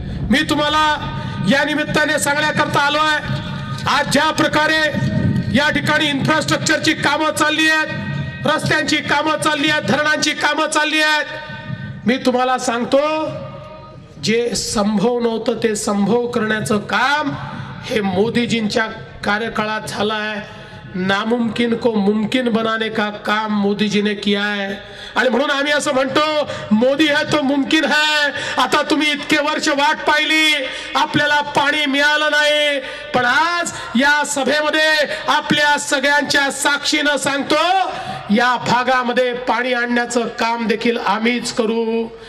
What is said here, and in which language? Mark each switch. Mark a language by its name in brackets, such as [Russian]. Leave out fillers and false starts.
[Marathi] मी तुम्हाला या निमित्ताने सांगण्याकरता आलो आहे, आज ज्या प्रकारे या ठिकाणी इन्फ्रास्ट्रक्चरची कामं चालली आहेत, रस्त्यांची कामं चालली आहेत, धरणांची कामं चालली आहेत, मी तुम्हाला सांगतो जे संभव नव्हतं ते संभव करण्याचं काम हे मोदीजींच्या कार्यकाळात झालं आहे. [Hindi] नामुमकिन को मुमकिन बनाने का काम मोदीजी ने किया है. [Marathi] आणि म्हणून आम्ही असं म्हणतो, [Hindi] मोदी है तो मुमकिन है. [Marathi] आता तुम्ही इतके वर्ष वाट पाहिली, आपल्याला पाणी मिळालं नाही, पण आज या सभेमध्ये आपल्या सगळ्यांच्या साक्षीनं सांगतो, या भागामध्ये पाणी आणण्याचं काम देखील आम्हीच करू.